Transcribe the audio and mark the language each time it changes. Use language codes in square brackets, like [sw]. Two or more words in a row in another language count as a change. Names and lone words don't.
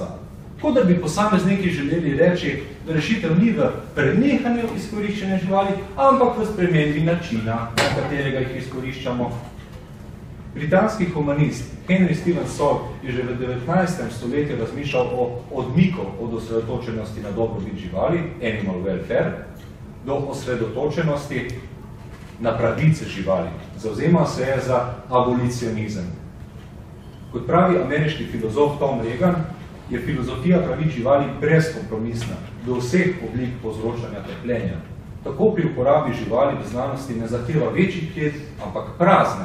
[sl] Kot da bi posamezniki želeli reči, da rešitev ni v prenehanju izkoriščanja živali, ampak v spremembi načina, na katerega jih izkoriščamo. Britanski humanist Henry Steven Salt je že v 19. stoletju razmišljal o odmiku od osredotočenosti na dobrobit živali, [en] animal welfare, [sl] do osredotočenosti na pravice živali. Zavzema se je za abolicionizem. Kot pravi ameriški filozof Tom Reagan, je filozofija pravic živali brezkompromisna do vseh oblik povzročanja trpljenja. Tako pri uporabi živali v znanosti ne zahteva večjih klet, ampak prazne.